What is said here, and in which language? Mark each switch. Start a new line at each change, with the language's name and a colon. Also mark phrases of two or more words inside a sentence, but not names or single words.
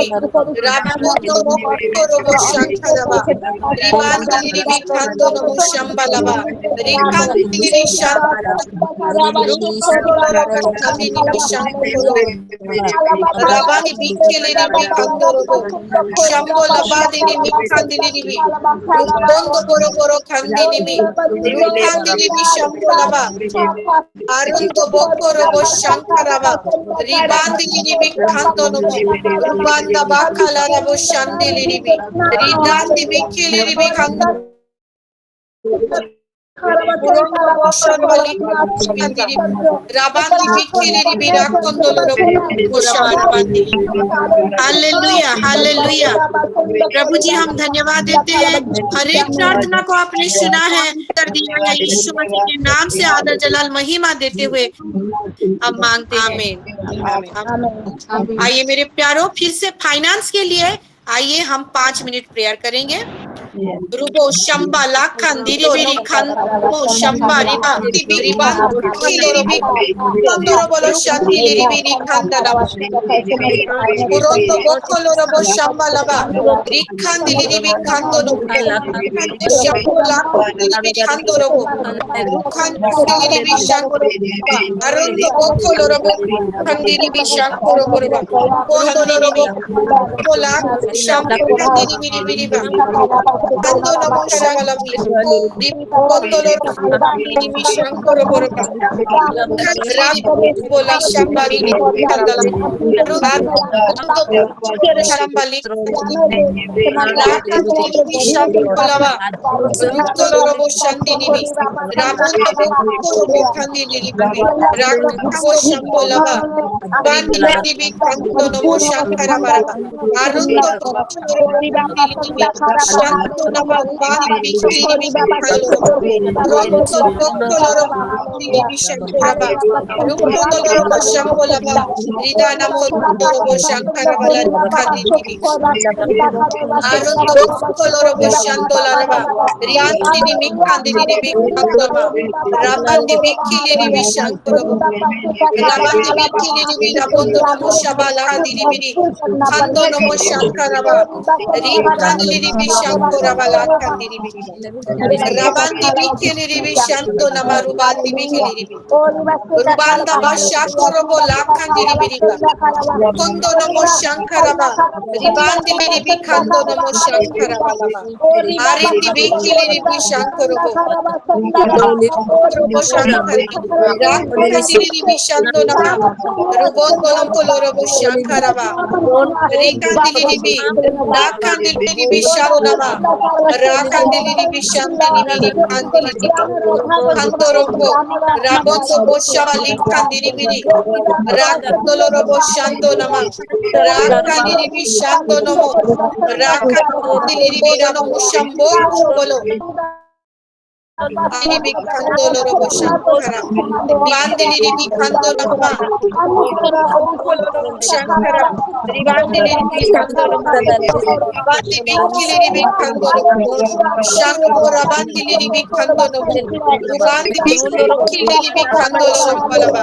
Hindi: rabondo bo koro bo shankara ba Ribandi ribi kando no Shambalaba, Rikandiri Shan, Rukandiri Shankorobo, Rabani Bikili Bikandorobo, Shambo Labadini Mikandiri, Rukondo Boroboro Kandini, Rukandiri Shambo Laba, Arundo Bokorobo Shankaraba, Ribandili Bikandonomo, Rubanda Bakalarabo Shandili, Ridandi Bikili Bikando. Purondo Boshambali Kandiri, Rabandi Bikili Birakondolo Bosharabandi. हालेलुया हालेलुया प्रभु जी हम धन्यवाद देते हैं हर एक प्रार्थना को आपने सुना है कर दिया है यीशु मसीह के नाम से आदर जलाल महिमा देते हुए हम मांगते हैं आमीन। आइए मेरे प्यारों फिर से फाइनेंस के लिए आइए हम 5 मिनट प्रेयर करेंगे। रुबो शंबा लाखन दिरिबिरी खंदो शंबा रिबा रिबान खिलिरिबी खंदोरो बोलो शांति लिरिबिरी खंदना पुरोंदो बोखोलो रोबो शंबा लबा रिखन दिरिबिरी खंदोनो शंबा लाखन दिरिबिरी खंदोरो बो रुखन दिरिबिरी शंको अरुंदो बोखोलो रोबो खंदिरिबिरी शंको रोबो रोबा पुरोंदो रोबो बोला शंबा दिरिबिरी बिरिबा Ando namo shangala bi. Di kondolo di bishankoro boroba. Rab bola shambali ni kandala. Rab ando shambali. Laka di bishankala ba. Rutolo robo shandi ni bi. Rabondo bokoro bokhandi ni bi. Rakabo shambola ba. Bandi ni bi kando namo shankara baraba. Arundo bokoro ni bi. Shanto nama ubani bikiri bikalo. Ronto bokolo bikiri bishankara ba. Lukondo robo shambola ba. Rida namo robo shankara bala kadiri. Arundo bokolo robo shandola ba. Rianti ni mikandi ni bikando ba. Rabandi bikiri bishankara ba. Rabandi bikiri ni rabondo namo shabala kadiri biri. Kando namo shankara ba. Rikandi ni bishankara bala kadiri biri. Rabandi bikiri bishanto nama rubandi bikiri biri. Rubanda bashakoro bo lakandiri biri ba. Kondo namo shankara ba. Ribandi biri bikando namo shankara bala ba. Arindi bikiri bishankoro bo. Robo shankara. Rakandiri bishando nama. Rubondo namo robo shankara ba. Rikandiri bi. Lakandiri bishando nama. Rakandiri bishandiri biri kandiri biri. Kandorobo. Rabondo boshaba likandiri biri. Rakandolo robo shando nama. Rakandiri bishando nomo. Rakandiri biri nomo shambo bolo. Dilibi kandolo robo shankara. Bandili kandolo nama. Shankara. Ribandili kandolo nama. Bandili kiliri kandolo. Shango rabandili kandolo. Rubandili kiliri kandolo shambalaba.